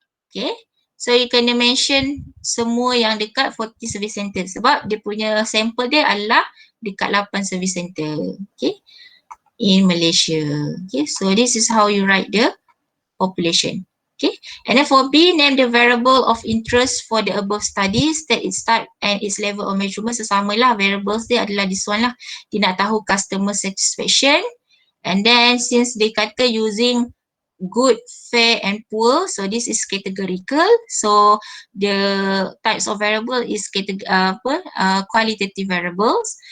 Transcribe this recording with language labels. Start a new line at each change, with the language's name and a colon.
English: Okay, so you
Malay: kena mention semua yang dekat 40 service center sebab dia punya sampel dia adalah dekat 8 service center.
English: Okay, in Malaysia. Okay, so this is how you write the population. Okay, and then for B, name the variable of interest for the above studies, that its type and its level of measurement.
Malay: Sesama lah, variables dia adalah
English: this one
Malay: lah. Dia nak tahu customer satisfaction.
English: And then since they kata using good, fair and poor, so this is categorical. So the types of variable is qualitative variables.